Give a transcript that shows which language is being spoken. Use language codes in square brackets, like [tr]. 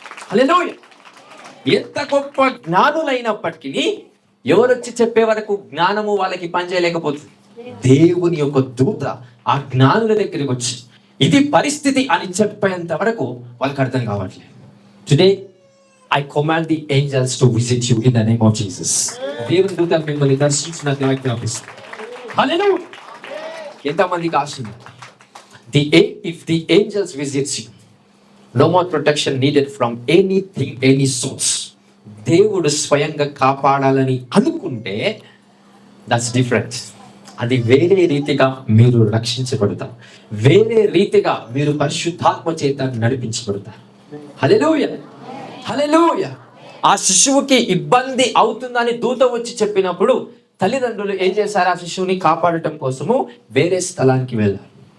[te] హల్లెలూయా. ఎంత గొప్ప జ్ఞానులైనప్పటికీ ఎవరొచ్చి చెప్పే వరకు జ్ఞానము వాళ్ళకి పనిచేయలేకపోతుంది. దేవుని యొక్క దూత ఆ జ్ఞానుల దగ్గరికి వచ్చి ఇది పరిస్థితి అని చెప్పేంత వరకు వాళ్ళకి అర్థం కావట్లేదు. [en] Today I command the angels to visit you in the name of Jesus. [te] దేవుని దూత మిమ్మల్ని దర్శించినట్లు ఆజ్ఞాపిస్తుంది. హల్లెలూయా. ఎంతమందికి ఆశ ఉంది? [en] If the angels visits you, no more protection needed from anything, any source. [te] దేవుడు స్వయంగా కాపాడాలని అనుకుంటే [en] That's different. [te] అది వేరే రీతిగా మీరు రక్షించబడతారు. వేరే రీతిగా మీరు పరిశుద్ధాత్మ చేత నడిపించబడతారు. హల్లెలూయా. హల్లెలూయా. ఆ శిశువుకి ఇబ్బంది అవుతుందని దూత వచ్చి చెప్పినప్పుడు తల్లిదండ్రులు ఏం చేశారు? ఆ శిశువుని కాపాడటం కోసము వేరే స్థలానికి వెళ్ళారు.